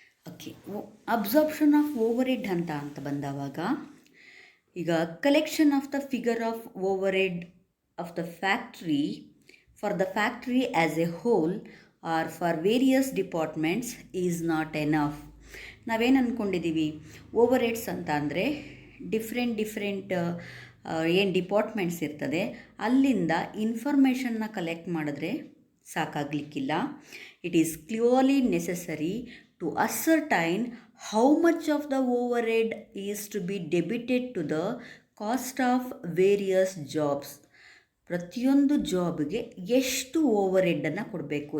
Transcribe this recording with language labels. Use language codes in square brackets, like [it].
[en] okay, absorption of overhead [kn] ಅಂತ ಬಂದವಾಗ ಈಗ [en] Collection of the figure of overhead of the factory for the factory as a whole or for various departments is not enough. [kn] ನಾವೇನು ಅಂದ್ಕೊಂಡಿದ್ದೀವಿ, overheads ಅಂತ ಅಂದರೆ different ಏನು departments ಇರ್ತದೆ ಅಲ್ಲಿಂದ ಇನ್ಫಾರ್ಮೇಷನ್ನ collect ಮಾಡಿದ್ರೆ ಸಾಕಾಗಲಿಕ್ಕಿಲ್ಲ. [en] It is clearly necessary to ascertain how much of the overhead is to be debited to the cost of various jobs. [kn] ಪ್ರತಿಯೊಂದು ಜಾಬ್ಗೆ ಎಷ್ಟು ಓವರ್ಹೆಡನ್ನು ಕೊಡಬೇಕು.